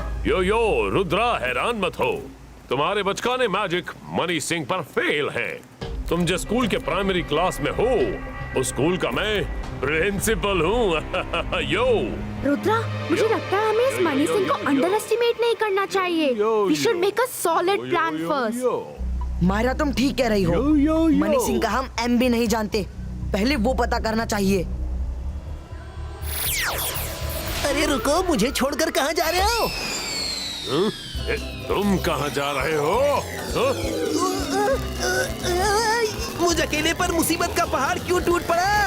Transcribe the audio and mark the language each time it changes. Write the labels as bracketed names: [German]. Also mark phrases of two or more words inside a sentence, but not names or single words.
[Hindi] यो यो रुद्रा, हैरान मत हो। तुम्हारे बचकाने मैजिक मनी सिंह पर फेल है। तुम जिस स्कूल के प्राइमरी क्लास में हो, उस स्कूल का मैं प्रिंसिपल हूँ। यो रुद्रा, मुझे लगता है हमें इस मनी सिंह को [English] under estimate [Hindi] नहीं करना चाहिए। [English] We should make a solid plan first. [Hindi] मायरा, तुम ठीक कह रही हो। मनी सिंह का हम एम भी नहीं जानते, पहले वो पता करना चाहिए। अरे रुको, मुझे छोड़कर कहाँ जा रहे हो? तुम कहाँ जा रहे हो? मुझे अकेले पर मुसीबत का पहाड़ क्यों टूट पड़ा?